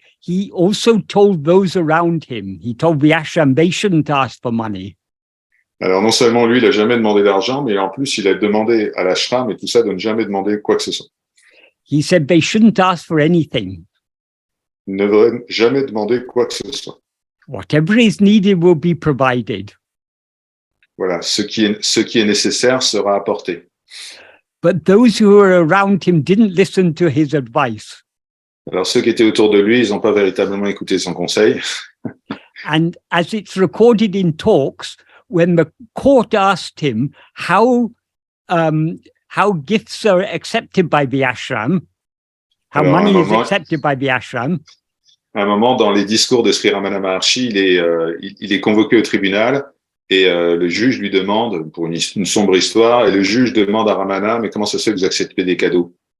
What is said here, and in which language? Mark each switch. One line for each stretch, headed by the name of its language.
English: He also told those around him. He told the ashram they shouldn't ask for money.
French: Alors, non seulement lui, il n'a jamais demandé d'argent, mais en plus, il a demandé à l'ashram et tout ça de ne jamais demander quoi que ce soit.
English: He said they shouldn't ask for anything.
French: Il ne devrait jamais demander quoi que ce soit.
English: Whatever is needed will be provided.
French: Voilà, ce qui est nécessaire sera apporté.
English: But those who were around him didn't listen to his advice.
French: Alors ceux qui étaient autour de lui, ils n'ont pas véritablement écouté son conseil.
English: And as it's recorded in talks, when the court asked him how gifts are accepted by the ashram, how
French: Alors,
English: money is accepted by the ashram,
French: à un moment, dans les discours de Sri Ramana Maharshi, il est convoqué au tribunal et le juge lui demande, pour une sombre histoire, et le juge demande à Ramana, mais comment ça se fait que vous acceptez des cadeaux?